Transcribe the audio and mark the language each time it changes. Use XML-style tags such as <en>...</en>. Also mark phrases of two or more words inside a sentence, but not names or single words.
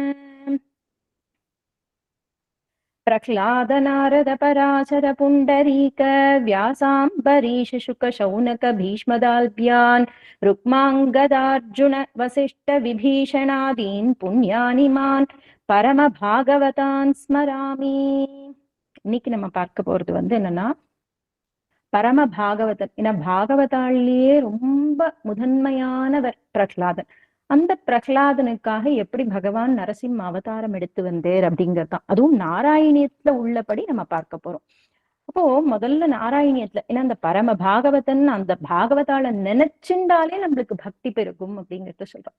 <sa>प्रह्लाद नारद पराशर पुण्डरीक व्यासाम्बरीश शुक शौनक भीष्मदाल्भ्यान् रुक्माङ्गदार्जुन वसिष्ठ विभीषणादीन् पुण्यानि मान् परम भागवतान् स्मरामि.</sa> <ta>இன்னைக்கு நம்ம பார்க்க போறது என்னன்னா பரம பாகவதன். ஏன்னா பாகவதாலேயே ரொம்ப முதன்மையானவர் பிரஹ்லாதன். அந்த பிரஹ்லாதனுக்காக எப்படி பகவான் நரசிம்ம அவதாரம் எடுத்து வந்தார் அப்படிங்கறதுதான். அதுவும் நாராயணியத்துல உள்ளபடி நம்ம பார்க்க போறோம். அப்போ முதல்ல நாராயணியத்துல, ஏன்னா அந்த பரம பாகவதன் அந்த பாகவதால நினைச்சுண்டாலே நம்மளுக்கு பக்தி பெருகும் அப்படிங்கறத சொல்றோம்.</ta>